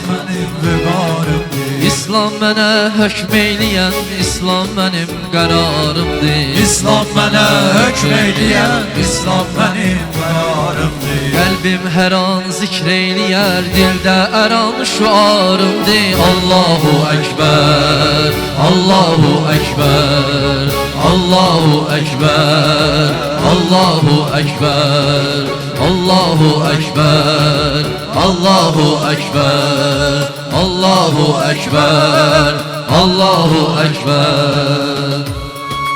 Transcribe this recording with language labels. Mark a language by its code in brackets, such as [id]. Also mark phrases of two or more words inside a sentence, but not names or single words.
[az] Mənim vüqarımdır. İslam mənə hökm eyləyən, İslam mənim qərarımdır. İslam mənə hökm eyləyən, İslam mənim qərarımdır. Qəlbim hər an zikr eyləyər, dildə hər an şüarımdır. [ar] الله أكبر، الله أكبر، الله أكبر، الله أكبر، الله أكبر، الله أكبر، الله أكبر، الله أكبر.